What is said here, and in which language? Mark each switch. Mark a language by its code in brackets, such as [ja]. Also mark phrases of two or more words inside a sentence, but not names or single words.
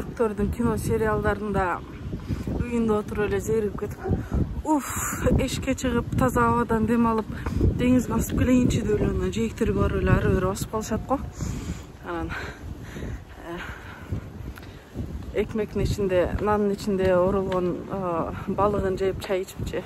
[kk] көрдім кино сериалдарында үйінде отырып эле зерігіп кетіп, [ky] эшикке чыгып таза абадан дем алып, деңизге басып келейинчи деп эле жээктерге барып эле ары бери басып калышат го. Анан экмектин ичинде, нандын ичинде оролгон балыгын жеп, чай ичипчи.